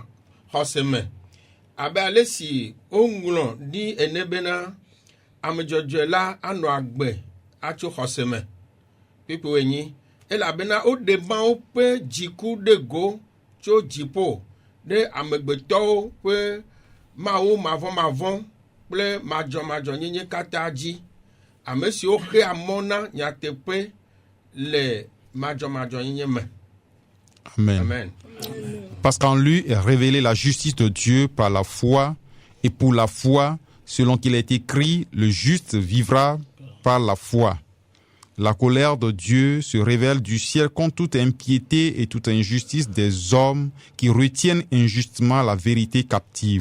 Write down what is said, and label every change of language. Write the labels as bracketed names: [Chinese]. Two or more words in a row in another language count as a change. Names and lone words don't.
[Ewe] xɔseme abe ale si woŋlɔ ɖi ene bena ame dzɔdzɔe la anɔ agbe atso xɔseme kpekpe enyi elabena woɖe mawo ƒe dziku ɖe go tso dziƒo ɖe amegbetɔwo ƒe mawo mavɔmavɔ kple madzɔmadzɔnyenye katã dzi ame siwo xea mɔ na nyateƒe le madzɔmadzɔnyenye me. Amen. Amen. [French] Parce qu'en lui est révélée la justice de Dieu par la foi, et pour la foi, selon qu'il est écrit, le juste vivra par la foi. La colère de Dieu se révèle du ciel contre toute impiété et toute injustice des hommes qui retiennent injustement la vérité captive.